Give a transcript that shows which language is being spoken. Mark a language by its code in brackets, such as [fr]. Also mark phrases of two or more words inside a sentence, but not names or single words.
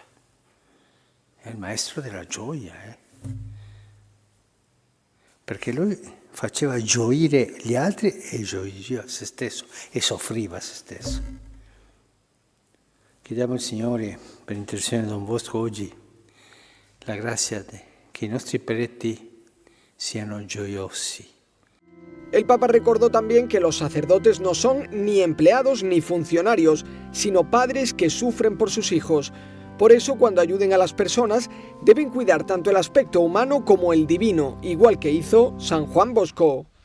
[it] È il maestro della gioia, perché lui faceva gioire gli altri e gioiva se stesso e soffriva se stesso. Chiediamo al Signore, per intercessione di Don Bosco oggi, la grazia che i nostri preti siano gioiosi. [es] El Papa recordó también que los sacerdotes no son ni empleados ni funcionarios, sino padres que sufren por sus hijos. Por eso, cuando ayuden a las personas, deben cuidar tanto el aspecto humano como el divino, igual que hizo San Juan Bosco.